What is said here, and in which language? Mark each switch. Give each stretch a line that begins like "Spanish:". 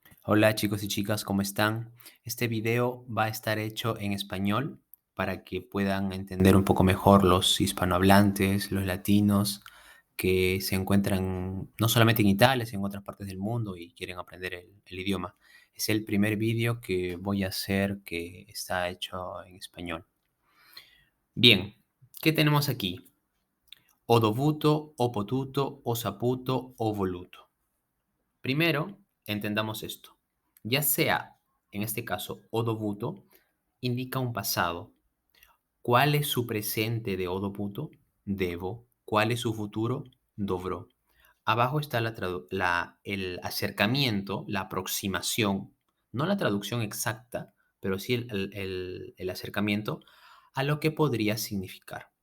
Spanish: Hola chicos y chicas, ¿cómo están? Este video va a estar hecho en español para que puedan entender un poco mejor los hispanohablantes, los latinos que se encuentran no solamente en Italia, sino en otras partes del mundo y quieren aprender el idioma. Es el primer video que voy a hacer que está hecho en español. Bien, ¿qué tenemos aquí?
Italian: Ho dovuto, ho potuto, ho saputo, ho voluto.
Spanish: Primero, entendamos esto. Ya sea, en este caso,
Italian: ho dovuto,
Spanish: indica un pasado. ¿Cuál es su presente de
Italian: ho dovuto?
Spanish: Debo. ¿Cuál es su futuro? Dovrò. Abajo está el acercamiento, la aproximación, no la traducción exacta, pero sí el acercamiento a lo que podría significar.